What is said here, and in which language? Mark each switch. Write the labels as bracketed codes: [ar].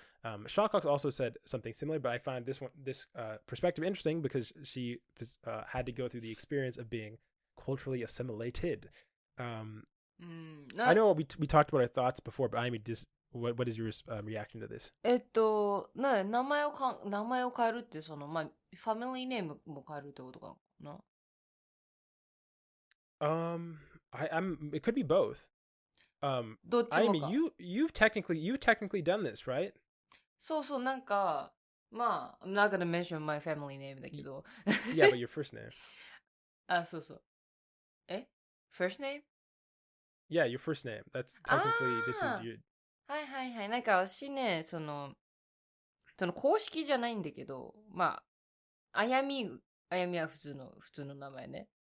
[en] Shawcox also said something similar, but I find this perspective interesting because she had to go through the experience of being culturally assimilated. I know we talked about our thoughts before, but I mean, what is your reaction to this? [ja] 名前を変えるってそのまあファミリーネームも変えるってことかな。 [en] It could be both. [ja] どっち [en] I [ja] も [en] mean, [ja] か。 [en] you've technically done this, right? [ja] そうそう、なんかまあ [en] I'm not gonna mention my family name [ja] だけど。 [en] Yeah, but your first name. [ja] あ、そうそう。first name? [en] Yeah, your first name. That's technically this is your. [ja] はいはいはい。なんか私ね、その公式じゃないんだけど、まあ、あやみは普通の名前ね。